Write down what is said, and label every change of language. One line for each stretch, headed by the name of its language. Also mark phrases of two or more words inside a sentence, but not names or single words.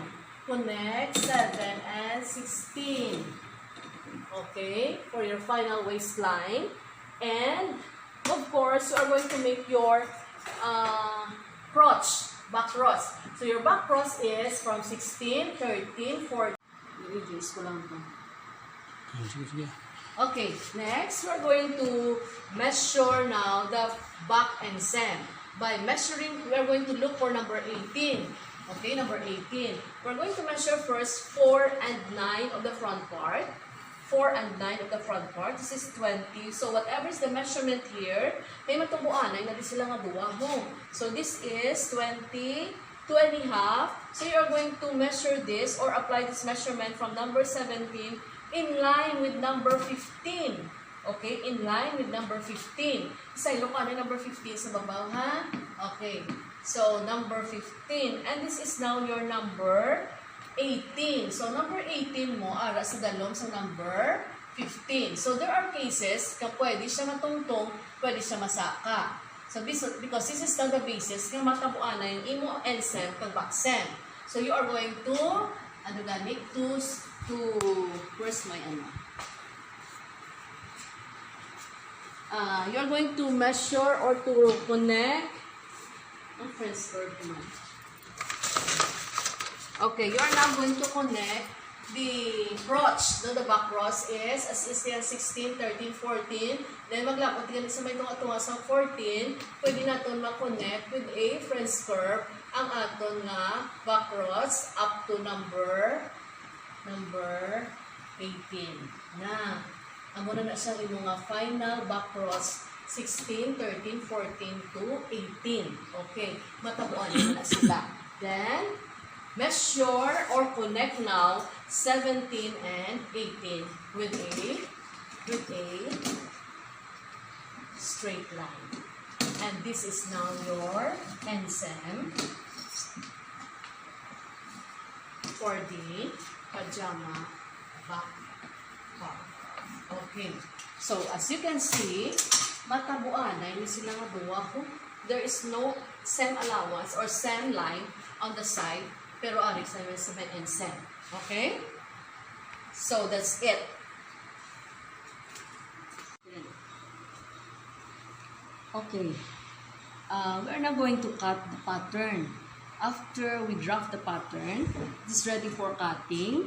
English: Connect 7 and 16. Okay, for your final waistline. And of course, you are going to make your crotch, back cross. So your back cross is from 16, 13, 14.
Filipino: I-reduce ko lang ito.
English: Okay, next we're going to measure now the back and sem. By measuring, we're going to look for number 18. Okay, number 18. We're going to measure first 4 and 9 of the front part. 4 and 9 of the front part. This is 20. So whatever is the measurement here,
Hiligaynon: may matubuan ay nadi sila nga duwa mo.
English: So this is 20, 2 and a half. So you're going to measure this or apply this measurement from number 17 in line with number 15. Okay, in line with number 15.
Hiligaynon: Isa ilo ka na number 15 sa babaw, ha?
English: Okay. So number 15. And this is now your number 18.
Hiligaynon: So, number 18 mo, ara sa dalom sa number 15. So,
English: there are cases
Hiligaynon: ka pwede siya matungtong, pwede siya masaka.
English: So, because this is not the basis,
Hiligaynon: nga matabuan na yung imo and sem pag
English: back sem. So, you are going to,
Hiligaynon: ano ganik,
English: where's my ano? You are going to measure or to connect,
Hiligaynon: ang
English: first word
Hiligaynon: naman.
English: Okay, you are now going to connect the crotch. No, the back cross is, as is yan, 16, 13, 14.
Hiligaynon: Then maglapot ka sa may tunga-tunga sa 14. Pwede natin ma-connect
English: with a French curve
Hiligaynon: ang aton nga
English: back cross up to number 18.
Hiligaynon: Na, amo na siya rin mga
English: final back cross
Hiligaynon: 16, 13, 14 to 18. Okay, matabuan na sila.
English: Then, measure or connect now 17 and 18 with a straight line. And this is now your NSEM for the pajama back part. Okay. So as you can see,
Hiligaynon: matabuan na hindi sila nga duwa.
English: There is no SEM allowance or SEM line on the side.
Hiligaynon: Pero ari sa
English: measurement and sem. Okay? So, that's it. Okay. We're now going to cut the pattern. After we draft the pattern, this is ready for cutting.